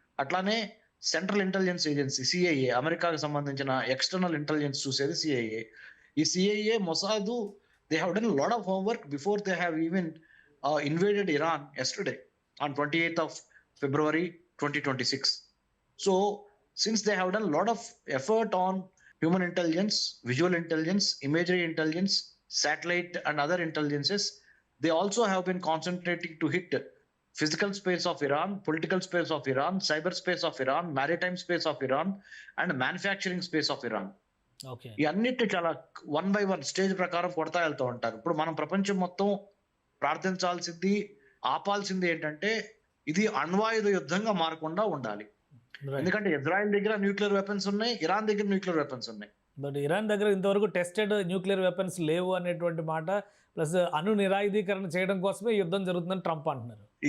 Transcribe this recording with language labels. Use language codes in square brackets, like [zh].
[te] అట్లానే central intelligence agency CIA, అమెరికాకు సంబంధించిన ఎక్స్టర్నల్ ఇంటెలిజెన్స్ చూసేది సిఐఏ. ఈ CIA, Mossad, [en] They have done lot of homework before they have even invaded Iran yesterday on 28th of February 2026. So since they have done a lot of effort on human intelligence, visual intelligence, imagery intelligence, satellite and other intelligences, they also have been concentrating to hit physical space of Iran, political space of Iran, cyber space of Iran, maritime space of Iran and manufacturing space of Iran. Okay, [te] ఈ అన్నిటి చాలా 1 by 1 stage ప్రకారం కొడతా వెళ్తూ ఉంటారు. ఇప్పుడు మనం ప్రపంచం మొత్తం ప్రార్థించాల్సింది, ఆపాల్సింది ఏంటంటే ఇది అణ్వాయుధ యుద్ధంగా మారకుండా ఉండాలి. ఎందుకంటే ఇజ్రాయెల్ దగ్గర న్యూక్లియర్ వెపన్స్ ఉన్నాయి, ఇరాన్ దగ్గర న్యూక్లియర్ వెపన్స్ ఉన్నాయి. బట్ ఇరాన్ దగ్గర ఇంతవరకు టెస్టెడ్ న్యూక్లియర్ వెపన్స్ లేవు అనేటువంటి మాట, ప్లస్ అణు నిరాయుధీకరణ చేయడం కోసమే యుద్ధం జరుగుతుందని ట్రంప్ అంటున్నారు.